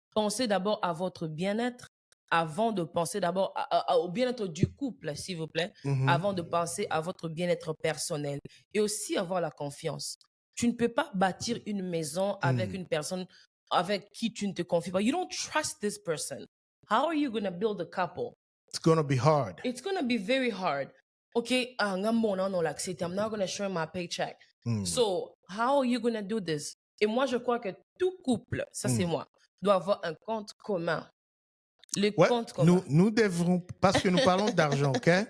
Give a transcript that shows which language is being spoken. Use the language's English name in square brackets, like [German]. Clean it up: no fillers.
[French] Pensez d'abord à votre bien-être avant de penser d'abord au bien-être du couple, s'il vous plaît, avant de penser à votre bien-être personnel. Et aussi avoir la confiance. Tu ne peux pas bâtir une maison avec une personne avec qui tu ne te confies pas. [English] You don't trust this person. How are you going to build a couple? It's going to be hard. It's going to be very hard. Okay, I'm not going to share my paycheck. So, how are you going to do this? [French] Et moi, je crois que tout couple, ça c'est moi, doit avoir un compte commun. Le compte commun. Nous devrons, parce que nous parlons d'argent, ok?